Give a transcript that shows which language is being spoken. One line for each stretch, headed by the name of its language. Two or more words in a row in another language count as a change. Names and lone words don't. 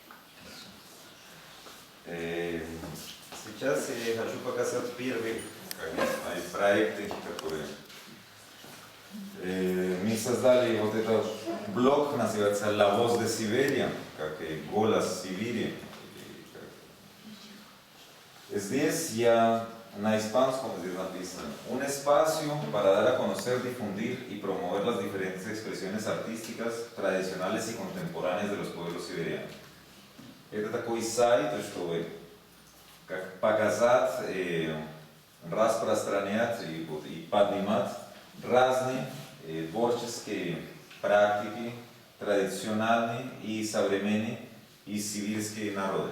Russian: Сейчас я хочу показать первый проект, который мы создали вот этот блог, называется «La voz de Siberia», как «Голос Сибири». Здесь я на испанском здесь написано
Spanish: un espacio para dar a conocer, difundir y promover las diferentes expresiones artísticas tradicionales y contemporáneas de los pueblos сибирян.
Russian: Это такой сайт, чтобы как показать, распространять и поднимать разные творческие практики, традиционные и современные из сибирских народов.